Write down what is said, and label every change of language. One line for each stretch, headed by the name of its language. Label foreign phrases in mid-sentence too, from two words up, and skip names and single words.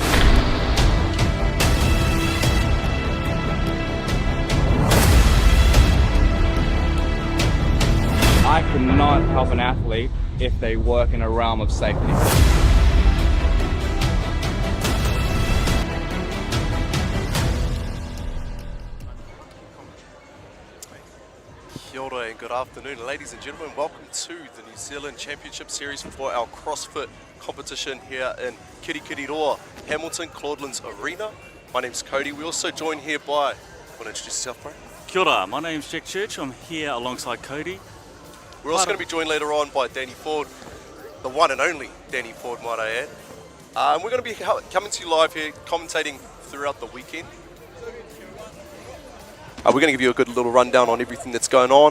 English: I cannot help an athlete if they work in a realm of safety.
Māori: Kia ora
English: and good afternoon, ladies and gentlemen. Welcome to the New Zealand Championship Series for our CrossFit competition here in Kirikiriroa, Hamilton, Claudelands Arena. My name's Cody. We also joined here by, want to introduce yourself, bro?
Māori: Kia ora,
English: my name's Jack Church. I'm here alongside Cody. We're also going to be joined later on by Danny Ford, the one and only Danny Ford, might I add. We're going to be coming to you live here, commentating throughout the weekend. We're going to give you a good little rundown on everything that's going on.